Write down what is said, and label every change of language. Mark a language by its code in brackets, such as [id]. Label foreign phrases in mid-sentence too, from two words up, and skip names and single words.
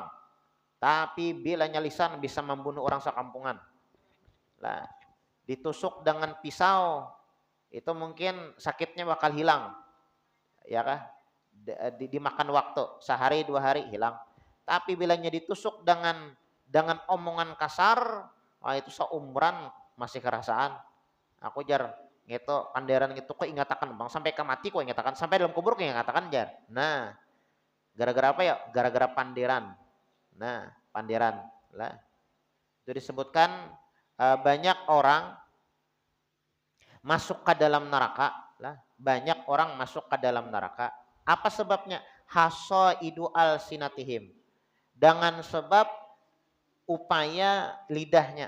[bjn] Tapi bilanya lisan bisa membunuh orang sekampungan. Lah, ditusuk dengan pisau itu mungkin sakitnya bakal hilang, ya kah? Dimakan waktu sehari 2 hari hilang. Tapi bilanya ditusuk dengan omongan kasar, wah itu seumuran masih kerasaan. Aku jar gitu panderan gitu kok ingatakan bang sampai ke mati kok ingatakan sampai dalam kubur kok ingatakan jar. Nah, gara-gara apa ya? Gara-gara panderan. Nah, panderan lah. Itu disebutkan banyak orang masuk ke dalam neraka lah. Banyak orang masuk ke dalam neraka. Apa sebabnya? [ar] Hasaidu alsinatihim. [bjn] Dengan sebab upaya lidahnya.